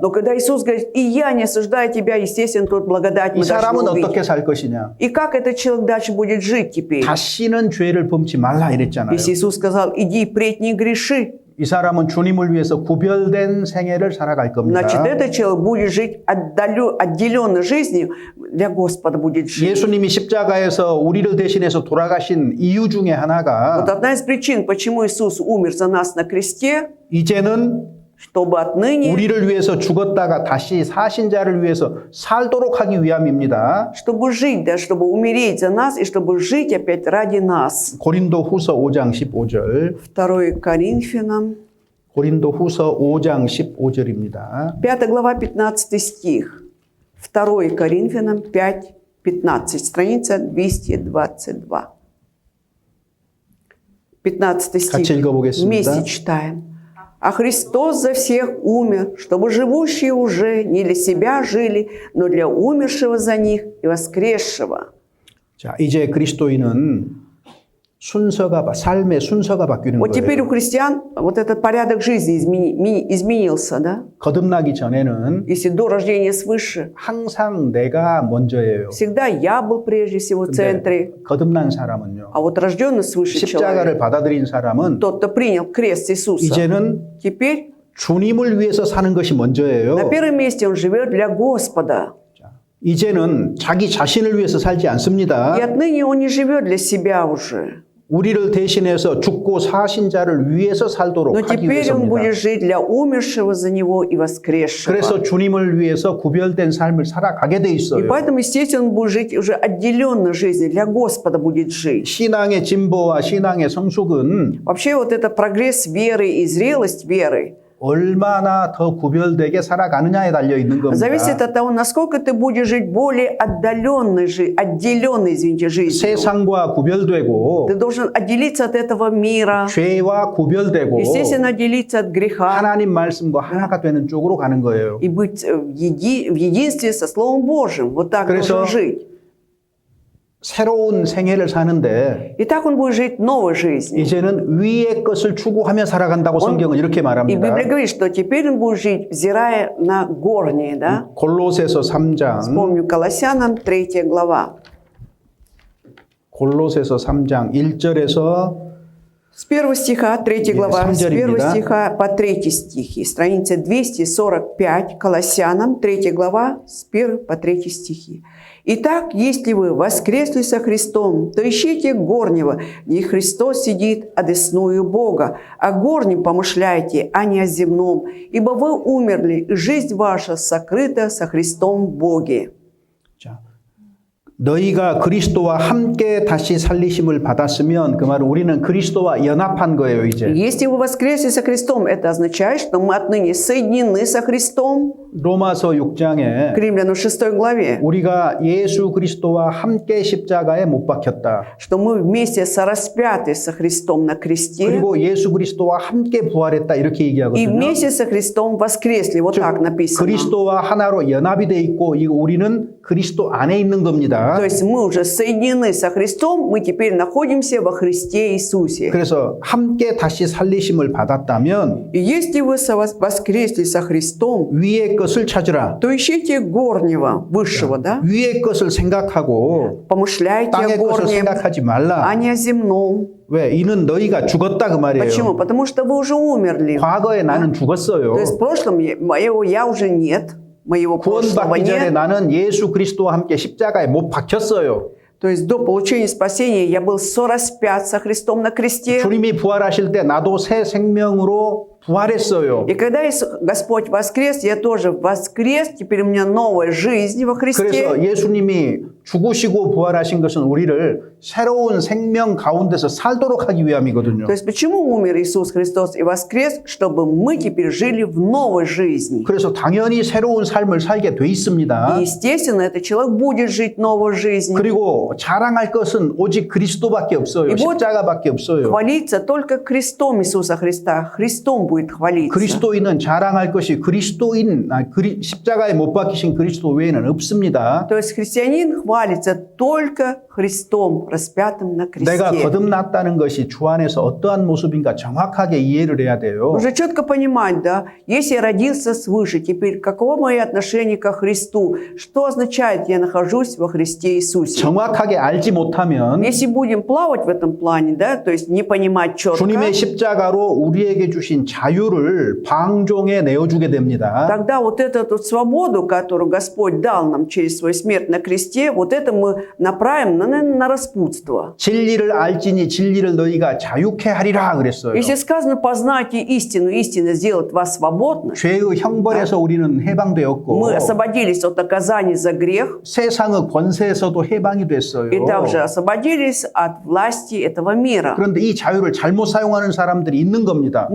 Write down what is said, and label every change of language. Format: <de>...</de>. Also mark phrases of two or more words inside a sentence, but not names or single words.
<ru>Но когда Иисус говорит, и я не осуждаю тебя, естественно, тут благодать</ru> <ko>이</ko> <ru>мы</ru> <ko>사람은</ko> <ru>должны</ru> <ko>어떻게</ko> <ru>увидеть.</ru> <ko>살 것이냐?</ko> <ru>И как этот человек дальше будет жить теперь?</ru> <ko>다시는 죄를 범치 말라 이랬잖아요.</ko> <ru>Если Иисус сказал, иди впредь не греши,</ru> <ko>이 사람은 주님을 위해서 구별된 생애를 살아갈 겁니다.</ko> <ru>значит, этот человек будет жить отделенной жизнью, для Господа будет жить.</ru> <ko>예수님이 십자가에서 우리를 대신해서 돌아가신 이유 중에</ko> <ru>Вот</ru> <ko>하나가</ko> <ru>одна из причин, почему Иисус умер за нас на кресте,</ru> <ko>이제는</ko> <ru>чтобы отныне,</ru> <ko>우리를 위해서 죽었다가 다시 사신 자를 위해서 살도록 하기 위함입니다.</ko> <ru>чтобы жить, да, чтобы умереть за нас и чтобы жить опять ради нас.</ru> <ko>고린도 후서 5장 15절.</ko> <ru>2 Коринфянам,</ru> <ko>고린도 후서 5장 15절입니다.</ko> <ru>5 глава, 15 стих. 2 Коринфянам 5, 15, страница 222. 15</ru> <ko>같이</ko> <ru>стих.</ru> <ko>읽어보겠습니다.</ko> <ru>Вместе читаем. «А Христос за всех умер, чтобы живущие уже не для себя жили, но для умершего за них и воскресшего».</ru> <ko>자, 이제 그리스도인은 삶의 순서가 바뀌는</ko> <ru>Вот теперь</ru> <ko>거예요.</ko> <ru>у христиан вот этот порядок жизни изменился, да?</ru> <ko>거듭나기 전에는</ko> <ru>Если до рождения свыше,</ru> <ko>항상 내가 먼저예요.</ko> <ru>всегда я был прежде всего в центре,</ru> <ko>거듭난 사람은요.</ko> <ru>а вот рожденный свыше человек,</ru> <ko>십자가를 받아들인 사람은</ko> <ru>тот, кто принял крест Иисуса,</ru> <ko>이제는</ko> <ru>теперь</ru> <ko>주님을 위해서 사는 것이 먼저예요.</ko> <ru>на первом месте он живет для Господа.</ru> <ko>이제는 자기 자신을 위해서 살지 않습니다.</ko> <ru>И отныне он не живет для себя уже.</ru> <ko>우리를 대신해서 죽고 사신 자를 위해서 살도록</ko> <ru>Но</ru> <ko>하기</ko> <ru>теперь он</ru> <ko>위해서입니다.</ko> <ru>будет жить для умершего за него и воскресшего.</ru> <ko>그래서 주님을 위해서 구별된 삶을 살아가게 돼</ko> <ru>И</ru> <ko>있어요.</ko> <ru>поэтому, естественно, он будет жить уже отделенной жизнью, для Господа будет жить.</ru> <ko>신앙의 진보와 신앙의 성숙은</ko> <ru>Вообще вот это прогресс веры и зрелость веры</ru> <ko>얼마나 더 구별되게 살아가느냐에 달려 있는 겁니다.</ko> <ru>зависит от того, насколько ты будешь жить более отделенной, извините, жизнью.</ru> <ko>세상과 구별되고</ko> <ru>Ты должен отделиться от этого мира,</ru> <ko>죄와 구별되고</ko> <ru>естественно, отделиться от греха</ru> <ko>하나님 말씀과 하나가 되는 쪽으로 가는 거예요.</ko> <ru>и быть в единстве со Словом Божьим. Вот так</ru> <ko>그래서</ko> <ru>должен жить.</ru> <ko>새로운 생애를 사는데</ko> <ru>И так он будет жить новой жизнью.</ru> <ko>이제는 위의 것을 추구하며 살아간다고 성경은 이렇게</ko> <ru>И</ru> <ko>말합니다.</ko> <ru>Библия говорит, что теперь он будет жить, взирая на горнее, да?</ru> <ko>골로새서 3장</ko> <ru>Вспомню Колоссянам 3 глава.</ru> <ko>골로새서 3장 1절에서</ko> <ru>С 1 стиха, 3 глава, с 1</ru> <ko>3절입니다.</ko> <ru>стиха по 3 стихи, страница 245, Колоссянам, 3 глава, с 1 по 3 стихи. «Итак, если вы воскресли со Христом, то ищите горнего, где Христос сидит одесную Бога, о горнем помышляйте, а не о земном, ибо вы умерли, и жизнь ваша сокрыта со Христом в Боге».</ru> <ko>자, 너희가 그리스도와 함께 다시 살리심을 받았으면 그 말은 우리는 그리스도와 연합한 거예요, 이제.</ko> <ru>Если вы воскресли со Христом, это означает, что мы отныне соединены со Христом.</ru> <ko>로마서 6장에</ko> <ru>К Римлянам 6 главе.</ru> <ko>우리가 예수 그리스도와 함께 십자가에 못 박혔다.</ko> <ru>Что мы вместе сораспяты со Христом на кресте</ru> <ko>그리고 예수 그리스도와 함께 부활했다 이렇게</ko> <ru>и</ru> <ko>얘기하거든요.</ko> <ru>вместе со Христом воскресли. Вот так написано.</ru> <ko>그리스도와 하나로 연합이 돼 있고 이거 우리는 그리스도 안에 있는 겁니다.</ko> <ru>То есть мы уже соединены со Христом, мы теперь находимся во Христе Иисусе.</ru> <ko>그래서 함께 다시 살리심을 받았다면</ko> <ru>И если вы воскресли со Христом,</ru> <ko>위의 것을 찾으라.</ko> <ru>то ищите горнего, высшего, да?</ru> <ko>위의 것을 생각하고</ko> <ru>Помышляйте о</ru> <ko>땅의 것을</ko> <ru>горнем,</ru> <ko>생각하지 말라.</ko> <ru>а не о земном.</ru> <ko>왜? 이는 너희가 죽었다 그 말이에요.</ko> <ru>Почему? Потому что вы уже умерли.</ru> <ko>과거에 나는 죽었어요.</ko> <ru>То есть в прошлом моего я уже нет, моего прошлого</ru> <ko>구원받기 전에</ko> <ru>нет.</ru> <ko>나는 예수 그리스도와 함께 십자가에 못 박혔어요.</ko> <ru>То есть до получения спасения я был сораспят со Христом на кресте.</ru> <ko>주님이 부활하실 때 나도 새 생명으로 부활했어요.</ko> <ru>И когда Господь воскрес, я тоже воскрес. Теперь у меня новая жизнь во</ru> <ko>그래서</ko> <ru>Христе.</ru> <ko>예수님이 죽으시고 부활하신 것은 우리를 새로운 생명 가운데서 살도록 하기 위함이거든요.</ko> <ru>То есть почему умер Иисус Христос и воскрес? Чтобы мы теперь жили в новой жизни.</ru> <ko>그래서 당연히 새로운 삶을 살게 돼 있습니다.</ko> <ru>И естественно, этот человек будет жить новой жизнью.</ru> <ko>그리고 자랑할 것은 오직 그리스도밖에 없어요. 십자가밖에 없어요.</ko> <ru>Хвалиться только крестом Иисуса Христа. Христом будет хвалиться.</ru> <ko>그리스도인은 자랑할 것이 십자가에 못 박히신 그리스도 외에는 없습니다.</ko> <ru>То есть христианин хвалится только Христом, распятым на</ru> <ko>내가</ko> <ru>кресте.</ru> <ko>거듭났다는 것이 주 안에서 어떠한 모습인가 정확하게 이해를 해야 돼요.</ko> <ru>Нужно четко понимать, да, если я родился свыше, теперь каково мое отношение ко Христу? Что означает я нахожусь во Христе Иисусе?</ru> <ko>정확하게 알지 못하면</ko> <ru>Если будем плавать в этом плане, да, то есть не понимать четко,</ru> <ko>주님의 십자가로 우리에게 주신 자유를 방종에 내어주게 됩니다.</ko> <ru>тогда вот эту свободу, которую Господь дал нам через свою смерть на кресте, вот это мы направим на распутство.</ru> <ko>진리를 알지니 진리를 너희가 자유케 하리라 그랬어요.</ko> <ru>Если сказано, познайте истину, истина сделает вас свободны,</ru> <ko>죄의 형벌에서 우리는 해방되었고</ko> <ru>мы освободились от наказания за грех</ru> <ko>세상의 권세에서도 해방이 됐어요.</ko> <ru>и также освободились от власти этого мира.</ru> <ko>그런데 이 자유를 잘못 사용하는 사람들이 있는 겁니다.</ko>